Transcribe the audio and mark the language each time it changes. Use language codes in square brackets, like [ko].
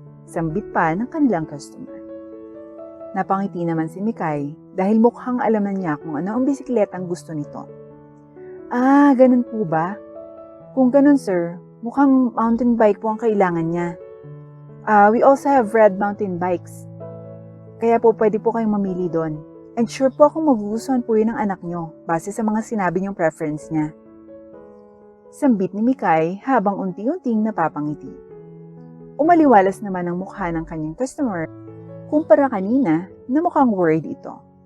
[tl] Sambit pa ng kanilang customer. Napangiti naman si Mikay dahil mukhang alam na niya kung ano ang bisikletang gusto nito. Ah, ganun po ba? Kung ganun sir, mukhang mountain bike po ang kailangan niya. [en] We also have red mountain bikes. [tl] Kaya po pwede po kayong mamili doon. And sure po akong magugustuhan po yun ng anak niyo base sa mga sinabi niyong preference niya. Sambit ni Mikay habang unti-unting napapangiti. Umaliwalas naman ang mukha ng kanyang customer kumpara kanina na mukhang worried ito.